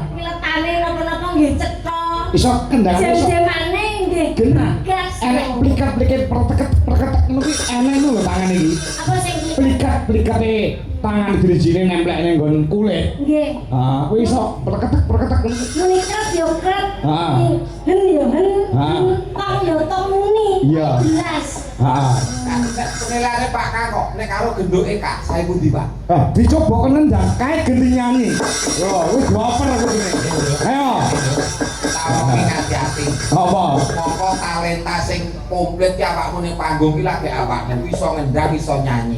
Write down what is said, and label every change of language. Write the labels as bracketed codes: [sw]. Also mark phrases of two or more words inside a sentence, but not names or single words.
[jv] Letane napa-napa nggih cetha. Iso kendang iso. Jam-jamane nggih Genah. gas. Enek plikat-plikat perteket ngono ki enek lho tangan iki. Apa sing Plikat-plikate tangan drijine nemplek ning nggon kulit. nggih. Ah, kuwi iso perketek ngono. Muni kret yo kret. Ah. Hen yo hen. Ah. Tong yo tong muni. Iya. Jelas. Heeh. Penilaiane Pak Kang kok nek karo gendoke Kak, saya pundi Pak? Dicoba kenendang kae genti nyanyi. Yo, wis dioper aku iki. Ayo. Tawoki hati-hati. Apa? Mongko talenta sing komplit ki awakmu ning panggung ki lagi awakmu iso ngendang iso nyanyi.